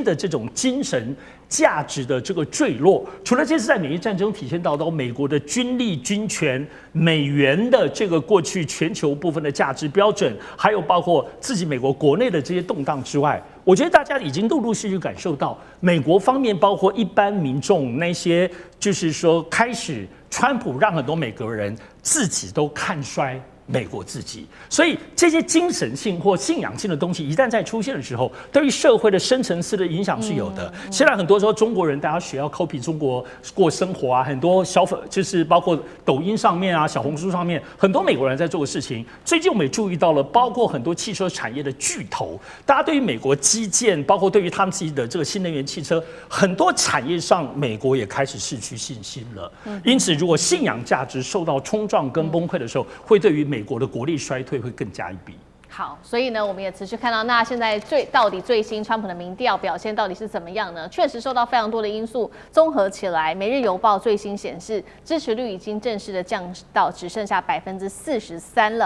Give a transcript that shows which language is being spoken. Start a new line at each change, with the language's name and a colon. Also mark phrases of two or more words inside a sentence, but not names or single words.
Chinese: 的這種精神價值的這個墜落，除了這次在美伊戰爭體現到美國的軍力、軍權、美元的這個過去全球部分的價值標準，還有包括自己美國國內的這些動盪之外，我覺得大家已經陸陸續續感受到，美國方面包括一般民眾那些，就是說開始川普讓很多美國人自己都看衰美國自己。所以這些精神性或信仰性的東西一旦在出現的時候，對於社會的深層次的影響是有的。現在很多时候中國人大家學要 copy 中国過生活啊，很多就是包括抖音上面啊、小紅書上面，很多美國人在做的事情。最近我们也注意到了，包括很多汽車產業的巨頭，大家對於美國基建，包括對於他們自己的這個新能源汽車，很多產業上美國也開始失去信心了。因此，如果信仰價值受到衝撞跟崩潰的時候，會對於美國的國力衰退會更加一筆。好，所以呢，我們也持續看到，那現在到底最新川普的民調表現到底是怎麼樣呢？確實受到非常多的因素綜合起來，《每日郵報》最新顯示，支持率已經正式的降到只剩下43%了。